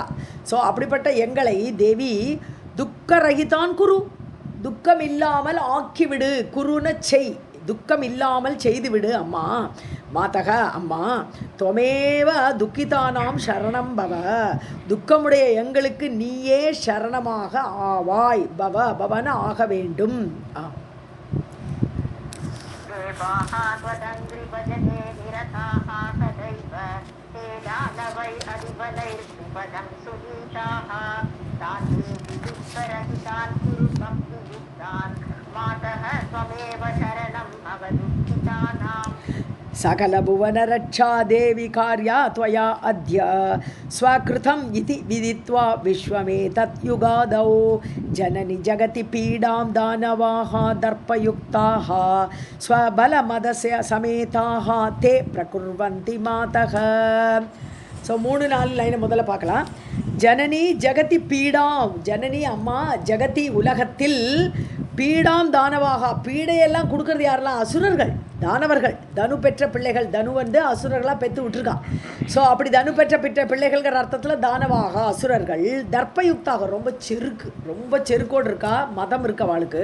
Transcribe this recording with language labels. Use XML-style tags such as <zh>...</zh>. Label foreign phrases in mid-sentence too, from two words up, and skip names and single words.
<ta>ஸோ அப்படிப்பட்ட எங்களை</ta> <sa>देवि दुःखरहितान् कुरु,</sa> <ta>துக்கம் இல்லாமல் ஆக்கிவிடு. குருன்னு செய், துக்கம் இல்லாமல் செய்துவிடு அம்மா. மாதக, அம்மா.</ta> <sa>त्वमेव दुःखितानाम् शरणम् भव,</sa> <ta>துக்கமுடைய எங்களுக்கு நீயே சரணமாக ஆவாய். பவன ஆக வேண்டும்.</ta> <sa>त्वदङ्घ्रिभजने निरताः सदैव ते दानवैरतिबलैर्विपदं सुनीताः तान् देवी दुःखरहितान् कुरु भक्तियुक्तान् मातः त्वमेव शरणं भव दुःखितानाम्. सकलभुवनरक्षा देवी कार्या त्वया अद्य स्वकृतम् इति विदित्वा विश्वमेतत् युगादौ जननि जगति पीडां दानवाः दर्पयुक्ताः स्वबलमदस्य समेताः ते प्रकुर्वन्ति मातः.</sa> <ta>ஸோ 3-4 லைனை முதல்ல பார்க்கலாம்.</ta> <sa>जननि जगति पीडाम्,</sa> <ta>ஜனனி அம்மா, ஜகதி உலகத்தில், பீடாம் தானவாக, பீடையெல்லாம் கொடுக்கறது யாரெல்லாம்? அசுரர்கள், தானவர்கள். தனு பெற்ற பிள்ளைகள், தனு வந்து அசுரர்களாக பெற்று விட்டுருக்கான். ஸோ அப்படி தனு பெற்ற பிள்ளைகள்கிற அர்த்தத்தில் தானவாக அசுரர்கள், தர்ப்பயுக்தாக, ரொம்ப செருக்கோடு இருக்கா, மதம் இருக்க அவளுக்கு.</ta>